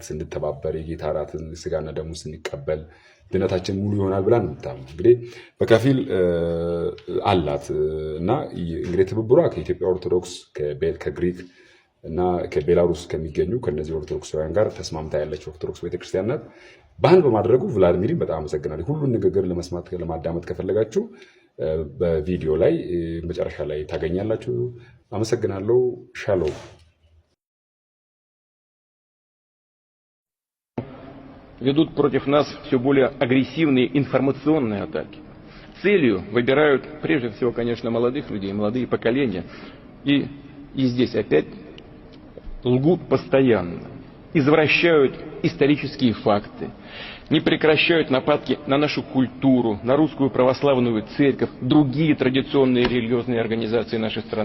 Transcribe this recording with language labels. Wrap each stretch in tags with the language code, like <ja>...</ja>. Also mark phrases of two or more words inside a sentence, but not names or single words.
<am>እንድተባበር የጌታ እራትን ስጋና ደሙ ስንቀበል ድነታችን ሙሉ ይሆናል ብላ ነው የምታምነው። እንግዲህ በከፊል አላት እና እንግዲህ ትብብሯ ከኢትዮጵያ ኦርቶዶክስ ከግሪክ እና ከቤላሩስ ከሚገኙ ከነዚህ ኦርቶዶክሳውያን ጋር ተስማምታ ያለች ኦርቶዶክስ ቤተክርስቲያን ናት። ባህል በማድረጉ ቭላዲሚርን በጣም አመሰግናለሁ። ሁሉን ንግግር ለማዳመጥ ከፈለጋችሁ በቪዲዮ ላይ መጨረሻ ላይ ታገኛላችሁ። አመሰግናለሁ። ሻሎም።</am> <ru>Ведут против нас все более агрессивные информационные атаки. Целью выбирают прежде всего, конечно, молодых людей, молодые поколения. И здесь опять лгут постоянно, извращают исторические факты, не прекращают нападки на нашу культуру, на русскую православную церковь, другие традиционные религиозные организации нашей страны.</ru>